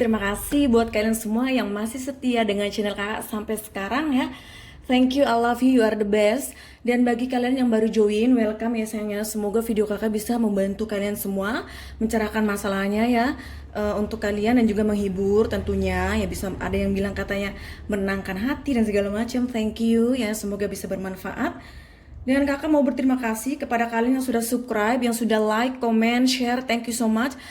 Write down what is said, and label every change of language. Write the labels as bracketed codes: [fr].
[id] Terima kasih buat kalian semua yang masih setia dengan channel kakak sampai sekarang ya. [en] Thank you, I love you, you are the best. [id] Dan bagi kalian yang baru join, welcome ya sayangnya. Semoga video kakak bisa membantu kalian semua mencerahkan masalahnya ya. Untuk kalian dan juga menghibur tentunya ya, bisa ada yang bilang katanya menenangkan hati dan segala macam. Thank you ya, semoga bisa bermanfaat. Dan kakak mau berterima kasih kepada kalian yang sudah subscribe, yang sudah like, comment, share. [en] Thank you so much.